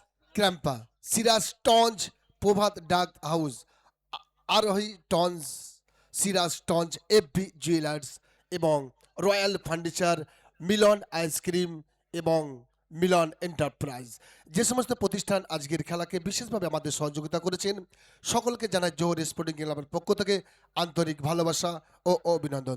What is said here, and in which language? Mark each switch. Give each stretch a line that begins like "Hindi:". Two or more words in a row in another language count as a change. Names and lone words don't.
Bangla: Krampa, Siras Tons, Pobhat Dag House, Arohi Tons, Siras Tons, FB Jewelers, এবং রয়্যাল ফার্নিচার, মিলন আইসক্রিম এবং মিলন এন্টারপ্রাইজ, যে সমস্ত প্রতিষ্ঠান আজকের খেলাকে বিশেষভাবে আমাদের সহযোগিতা করেছেন সকলকে জানাই জোহর স্পোর্টিং ক্লাবের পক্ষ থেকে আন্তরিক ভালোবাসা ও অভিনন্দন।